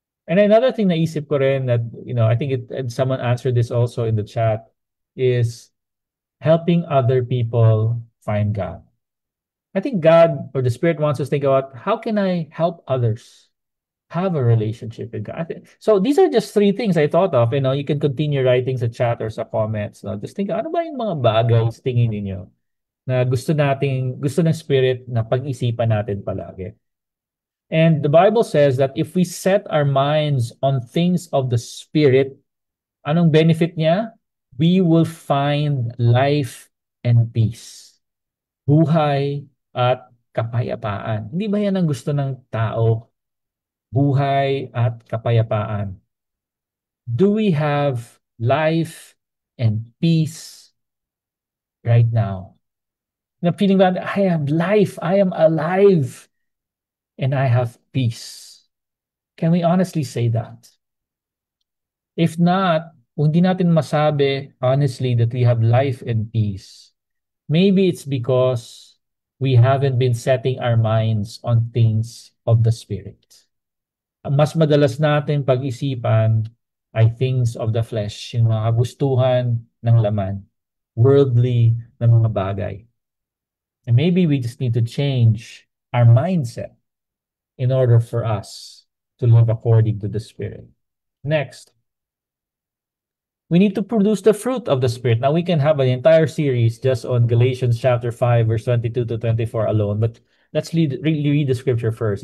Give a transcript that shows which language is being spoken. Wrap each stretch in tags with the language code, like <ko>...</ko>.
<en>And another thing</en> <tl>na isip ko rin</tl> <en>that, I think someone answered this also in the chat is helping other people find God. I think God or the Spirit wants us to think about how can I help others have a relationship with God. So these are just three things I thought of. You can continue writing sa chat or sa comments. No? Just think,</en> <tl>ano ba yung mga bagay sa tingin ninyo na gusto ng Spirit na pag-isipan natin palagi?</tl> <en>And the Bible says that if we set our minds on things of the Spirit,</en> <tl>anong benefit niya?</tl> <en>We will find life and peace.</en> <tl>Buhay at kapayapaan. Hindi ba yan ang gusto ng tao? Buhay at kapayapaan.</tl> <en>Do we have life and peace right now?</en> <tl>Na feeling ba,</tl> <en>I have life, I am alive, and I have peace. Can we honestly say that? If not,</en> <tl>kung di natin masabi</tl> <en>honestly that we have life and peace, maybe it's because we haven't been setting our minds on things of the Spirit.</en> <tl>Mas madalas natin pag-isipan ay</tl> <en>things of the flesh,</en> <tl>yung mga kagustuhan ng laman, worldly na mga bagay.</tl> <en>And maybe we just need to change our mindset in order for us to live according to the Spirit. Next, we need to produce the fruit of the Spirit. Now, we can have an entire series just on Galatians chapter 5, verse 22 to 24 alone, but let's read the scripture first.</en>